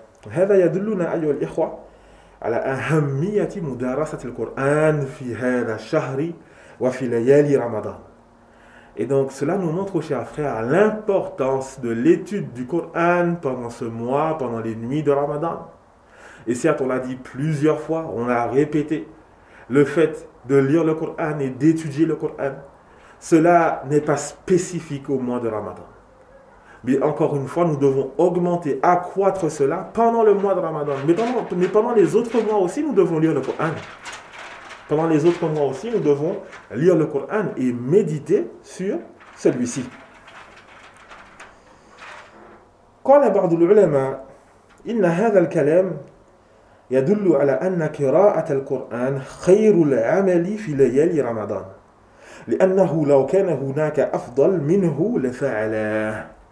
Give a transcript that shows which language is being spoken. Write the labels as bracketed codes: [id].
[ar] هذا يدلنا ايها الاخوه على اهميه مدارسه القران في هذا الشهر وفي ليالي رمضان. [fr] Et donc, cela nous montre, chers frères, l'importance de l'étude du Coran pendant ce mois, pendant les nuits de Ramadan. Et certes, on l'a dit plusieurs fois, on l'a répété, le fait de lire le Coran et d'étudier le Coran, cela n'est pas spécifique au mois de Ramadan. Mais encore une fois, nous devons augmenter, accroître cela pendant le mois de Ramadan. Mais pendant les autres mois aussi, nous devons lire le Coran. Pendant les autres mois aussi, nous devons lire le Coran et méditer sur celui-ci. [ar] قال بعض العلماء إن هذا الكلام يدل على أن قراءة القرآن خير العمل في ليالي رمضان لأنه لو كان هناك أفضل منه لفعله.